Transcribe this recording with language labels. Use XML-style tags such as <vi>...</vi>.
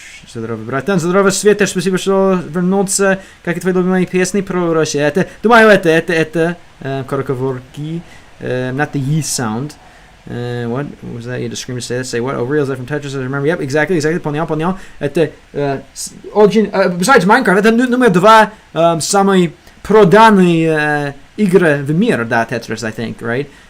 <ru>Здорово, братан, здорово, Света, спасибо, что вернулся. Как и твои любимые песни про Россию? Думаю, это короговорки,</ru> <en>not the ye sound. What was that? You just screamed to say that. Say what? Oh, real is that from Tetris? I remember. Yep, exactly.</en> <ru>Понял. Это</ru> <en>besides</en> <ru>Minecraft, это номер 2 самый проданный игры в мире, да, Tetris,</ru> <en>I think, right?</en>